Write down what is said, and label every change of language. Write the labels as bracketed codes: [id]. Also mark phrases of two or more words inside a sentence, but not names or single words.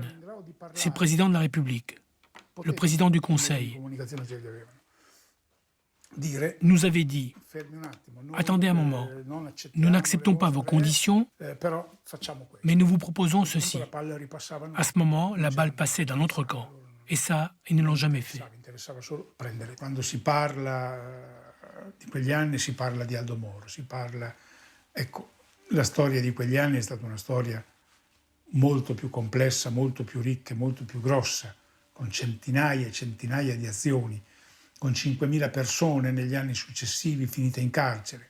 [fr] C'est le président de la République, le président du Conseil. Nous avait dit « Attendez un moment, nous n'acceptons pas vos conditions, mais nous vous proposons ceci. » À ce moment, la balle passait dans notre camp. Et ça, ils ne l'ont jamais fait. [it] Quando si parla di quegli anni si parla di Aldo Moro, si parla... Ecco, la storia di quegli anni è stata una storia molto più complessa, molto più ricca, molto più grossa, con centinaia e centinaia di azioni, con 5.000 persone negli anni successivi finite in carcere.